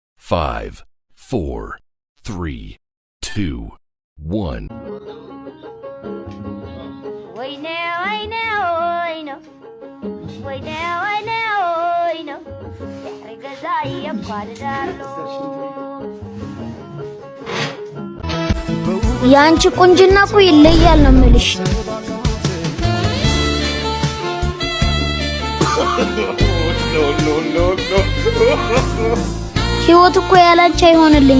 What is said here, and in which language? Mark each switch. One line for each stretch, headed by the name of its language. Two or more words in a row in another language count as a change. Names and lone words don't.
English: 5, 4, 3, 2, 1. Wait now, wait now, wait now. Wait now, wait now, wait now.
Amharic: ያንቺ ቁንጅና እኮ ይለያል ነው የምልሽ። ህይወት እኮ ያላንቺ አይሆንልኝም።